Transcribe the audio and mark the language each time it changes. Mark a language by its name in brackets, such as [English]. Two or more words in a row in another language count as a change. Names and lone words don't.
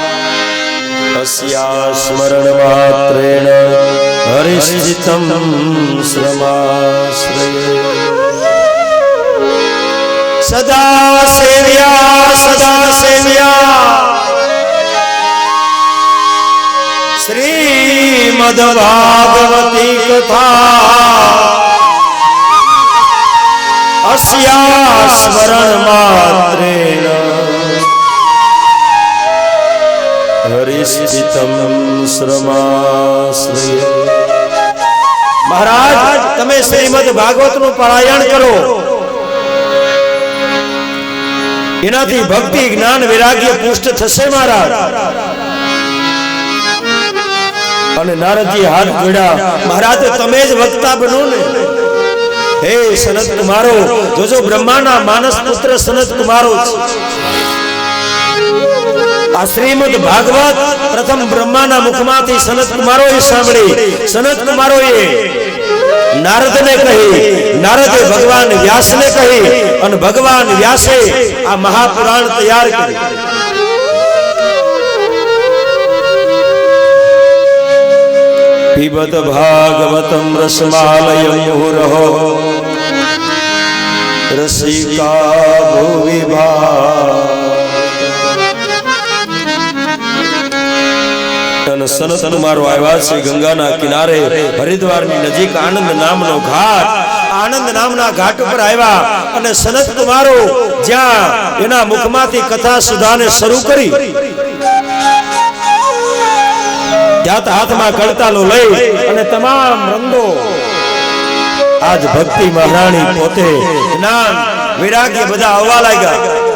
[Sanskrit] અસ્યા સ્મરણ માત્રેણ હરિશ્ચિતમ શ્રમાશ્રયે. સદા સેવ્યા શ્રીમદ ભાગવતી કથા. अस्या स्मरण मात्रेण हरिस्थितम श्रमाश्रये. [Gujarati] મહારાજ તમે શ્રીમદ ભાગવતનું પારાયણ કરો. એનાથી ભક્તિ, જ્ઞાન, વૈરાગ્ય પુષ્ટ થશે મહારાજ. અને નારદજી હાથ જોડ્યા, મહારાજ તમે જ વક્તા બનો ને. હે સનત કુમારો, જોજો બ્રહ્માના માનસ પુત્ર સનત કુમારો છે. આ શ્રીમદ ભાગવત પ્રથમ બ્રહ્માના મુખમાંથી સનત કુમારોએ સાંભળી. સનત કુમારોએ નારદને કહી, નારદે ભગવાન વ્યાસને કહી, અને ભગવાન વ્યાસે આ મહાપુરાણ તૈયાર કરી. [Sanskrit] पिबत भागवतम रसमालयं मुहुरहो रसिका भुवि ભાગ. [Gujarati] સનત કુમારો આવ્યા છે ગંગાના કિનારે, હરિદ્વારની નજીક આનંદ નામનો ઘાટ. આનંદ નામના ઘાટ ઉપર આવ્યા અને સનત કુમારો જ્યાં એના મુખમાંથી કથા સુધાને શરૂ કરી, ત્યાં હાથમાં કડતાલો લઈ અને તમામ રંગો આજ ભક્તિ મહારાણી પોતે જ્ઞાન વૈરાગ્ય બધા આવવા લાગ્યા.